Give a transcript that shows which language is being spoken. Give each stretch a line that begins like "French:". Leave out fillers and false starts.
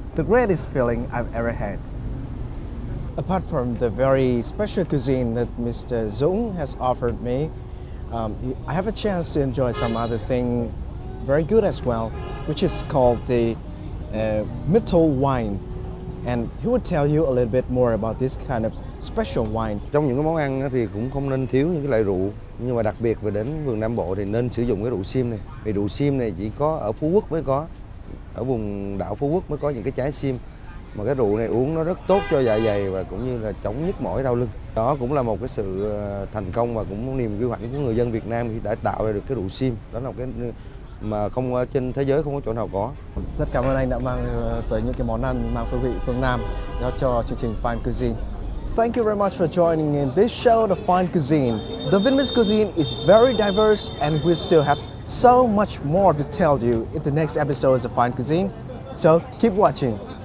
English: The greatest feeling I've ever had. Apart from the very special cuisine that Mr. Dung has offered me, I have a chance to enjoy some other thing very good as well, which is called the Mittel wine. And he will tell you a little bit more about this kind of special wine.
Vietnamese: Trong những cái món ăn thì cũng không nên thiếu những cái loại rượu, nhưng mà đặc biệt về đến vườn Nam Bộ thì nên sử dụng cái rượu sim này. Vì rượu sim này chỉ có ở Phú Quốc mới có, ở vùng đảo Phú Quốc mới có những cái trái sim. Mà cái rượu này uống nó rất tốt cho dạ dày và cũng như là chống nhức mỏi đau lưng. Đó cũng là một cái sự thành công và cũng niềm vui hạnh của người dân Việt Nam khi đã tạo ra được cái rượu sim. Đó là một cái mà không trên thế giới không có chỗ nào có. Rất cảm ơn anh đã mang tới những cái món ăn mang phương vị phương Nam cho chương trình Fine Cuisine.
English: Thank you very much for joining in this show, The Fine Cuisine. The Vietnamese cuisine is very diverse and we still have so much more to tell you in the next episodes of Fine Cuisine. So keep watching.